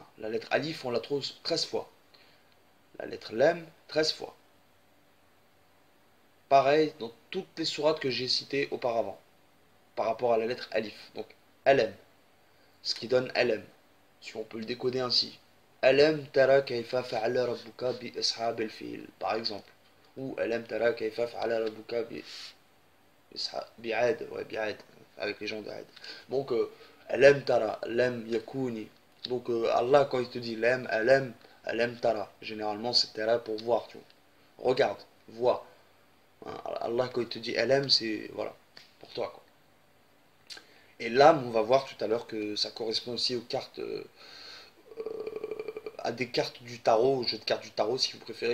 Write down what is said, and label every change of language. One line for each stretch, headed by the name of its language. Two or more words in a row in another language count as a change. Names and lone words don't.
French: La lettre alif, on la trouve 13 fois. La lettre lem, 13 fois. Pareil dans toutes les sourates que j'ai citées auparavant, par rapport à la lettre alif. Donc lm, ce qui donne lm, si on peut le décoder ainsi.
Arabic: ألم تر كيف فعل ربك بأصحاب الفيل,
French: par exemple.
Arabic: Ou ألم تر كيف فعل ربك ب بعاد,
French: ouais, bi'ad, avec les gens d'Ad. Donc,
Arabic: ألم تر، لم يكن.
French: Donc, Allah, quand il te dit lam,
Arabic: ألم تر,
French: généralement c'est tara pour voir, tu vois. Regarde, vois. Hein, Allah, quand il te dit alam, c'est, voilà, pour toi, quoi. Et l'âme, on va voir tout à l'heure que ça correspond aussi aux cartes, à des cartes du tarot, au jeu de cartes du tarot, si vous préférez.